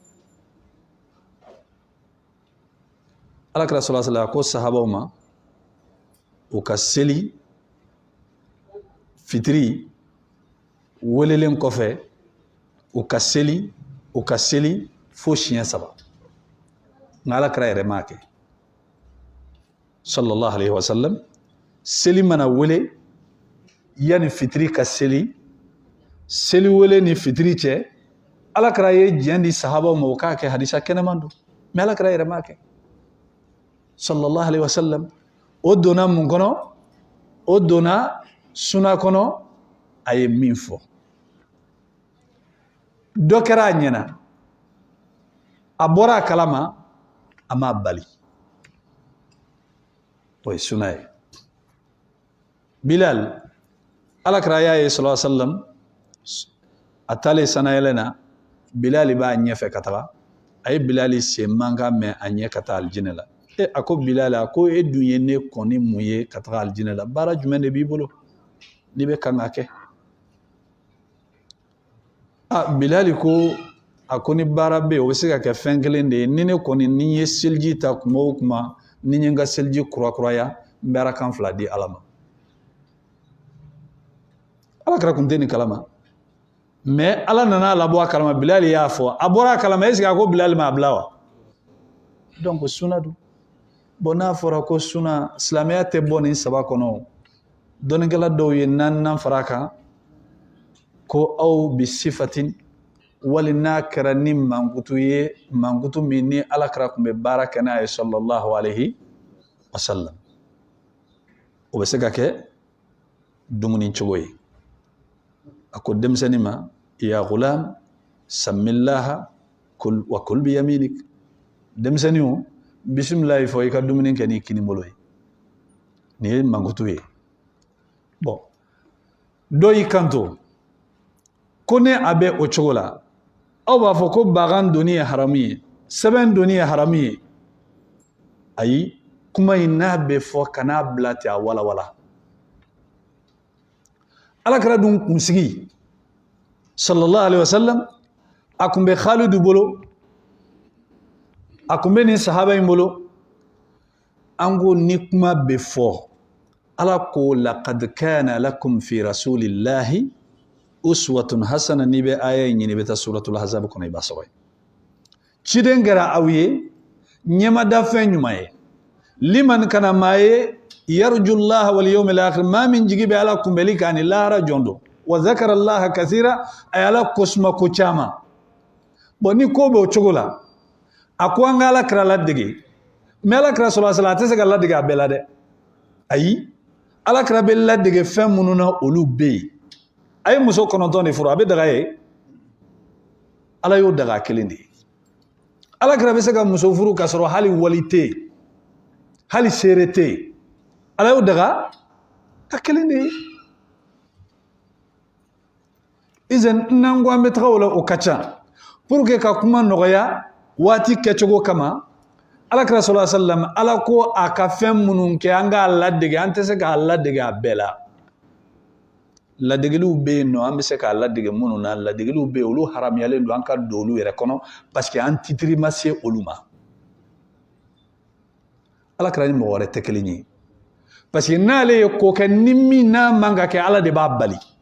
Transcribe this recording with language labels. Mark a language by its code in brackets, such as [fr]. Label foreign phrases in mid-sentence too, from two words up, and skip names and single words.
[bm] alakira [ar] صلى الله عليه وسلم [bm] a ko sahabaw ma u ka seli fitiri welelen kɔfɛ u ka seli fo siɲɛ 3 nka alakira yɛrɛ m'a kɛ [ar] صلى الله عليه وسلم [bm] seli mana wele yanni fitiri ka seli wele ni fitiri cɛ alakira ye diɲɛ di sahabaw ma u k'a kɛ hadisa kɛnɛman don mɛ alakira yɛrɛ m'a kɛ [ar] صلى الله عليه وسلم [bm] o donna mun kɔnɔ o donna suna kɔnɔ a ye min fɔ dɔ kɛra a ɲɛna a bɔra a kalama a m'a bali o ye suna ye Bilal alakira y'a ye [ar] صلى الله عليه وسلم [bm] a taalen sanayɛlɛn na Bilal b'a ɲɛfɛ ka taga a ye Bilal sen mankan mɛn a ɲɛ ka taa alijinɛ la a ko Bilal a ko e dun ye ne kɔni mun ye ka taga alijinɛ la baara jumɛn de b'i bolo n'i bɛ kan ka kɛ Bilal ko a ko ni baara bɛ yen o bɛ se ka kɛ fɛn kelen de ye ni ne kɔni ni ye seliji ta kuma o kuma ni n ye n ka seliji kurakuraya n bɛ arakan 2 di Ala ma alakira kun tɛ nin kalama mɛ Ala nana labɔ a kalama Bilal y'a fɔ a bɔra a kalama [fr] est-ce que [bm] a ko Bilal ma a bila wa donc suna don bon n'a fɔra ko suna silamɛya tɛ bɔ nin 3 kɔnɔ dɔnnikɛla dɔw ye 4nan fara kan ko aw bi sifatin wali n'a kɛra ni mankutu ye mankutu min ni alakira kun bɛ baara kɛ n'a ye [ar] صلى الله عليه وسلم [bm] o bɛ se ka kɛ dumuni cogo ye a ko denmisɛnnin ma ya [ar] غلام سم الله وكل بيمينك [bm] denmisɛnnin o bisimilayi fɔ i ka dumuni kɛ n'i kini bolo ye nin ye mankutu ye bon dɔ y'i kanto ko ne a bɛ o cogo la aw b'a fɔ ko bagan doni ye haramu ye sɛbɛn doni ye haramu ye ayi kuma in n'a bɛ fɔ ka n'a bila ten a walawala alakira dun kunsigi [ar] صلى الله عليه وسلم [bm] a kun bɛ Khalidu bolo a kun bɛ nin sahaba in bolo an ko ni kuma bɛ fɔ Ala ko [ar] لقد كان لكم في رسول الله أسوة حسنة [bm] n'i bɛ aya in ɲini i bɛ taa [ar] سورة الأحزاب [bm] kɔnɔ i b'a sɔrɔ yen ciden kɛra aw ye ɲɛmada fɛn ɲuman ye [ar] لمن كان [bm] maa ye [ar] يرجو الله واليوم الآخر [bm] maa min jigi bɛ Ala kunbɛli kan ni lahara jɔn don [ar] وذكر الله كثيرا [bm] a ye Ala kosuma ko caman bon ni ko bɛ o cogo la a ko an ka alakira ladege mais alakira [ar] صلى الله عليه وسلم [bm] a tɛ se ka ladege a bɛɛ la dɛ ayi alakira bɛ ladege fɛn minnu na olu bɛ yen a ye muso 9 de furu a bɛ daga ye Ala y'o daga kelen de ye alakira bɛ se ka muso furu ka sɔrɔ hali wali tɛ yen hali seere tɛ yen Ala y'o daga ka kelen de ye izan n'an ko an bɛ taga o la o ka ca [fr] pour que [bm] ka kuma nɔgɔya waati kɛcogo kama alakira [ar] صلى الله عليه وسلم [bm] Ala ko a ka fɛn minnu kɛ an k'a ladege an tɛ se k'a ladege a bɛɛ la ladegeliw bɛ yen nɔ an bɛ se k'a ladege minnu na ladegeliw bɛ yen olu haramuyalen don an ka don olu yɛrɛ kɔnɔ [fr] parce que [bm] an titiri ma se olu ma alakira ni mɔgɔ wɛrɛ tɛ kelen ye [fr] parce que [bm] n'ale ye ko kɛ ni min n'a man ka kɛ Ala de b'a bali